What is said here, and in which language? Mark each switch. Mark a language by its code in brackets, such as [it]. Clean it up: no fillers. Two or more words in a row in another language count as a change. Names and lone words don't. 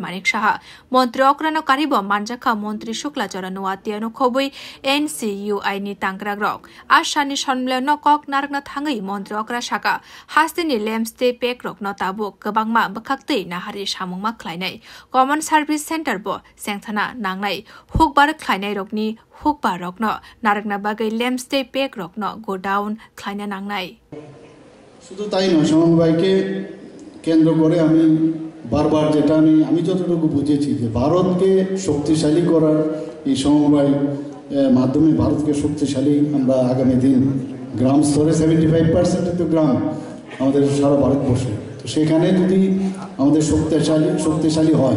[trp] Manik Shaha, Montrokra no Karibo, Manjaka, Montri Shukla Joranoatiano Kobui, NCUI Ni Tangrag, Ashani Shonmilano Kok Narna Tangi, Montrokra Shaka, Hasteni Lemstay Pek Rok no tabu kebangma bekakti nahari samungma klainai Common Service Center bo sengthana nangnai hukbar klainai rokni hukbar rokno narakna bagai lemstay pek rokno [en] go down [trp] klaina nangnai [bn] শুধু তাই নয় সমবায়কে কেন্দ্র করে আমি বারবার যেটা আমি যতটুকু বুঝেছি যে ভারতকে শক্তিশালী করার এই সমবায় মাধ্যমে ভারতকে শক্তিশালী আমরা আগামী দিন গ্রাম স্তরে 75% তো গ্রাম আমাদের সারা ভারতবর্ষে তো সেখানে যদি আমাদের শক্তিশালী হয়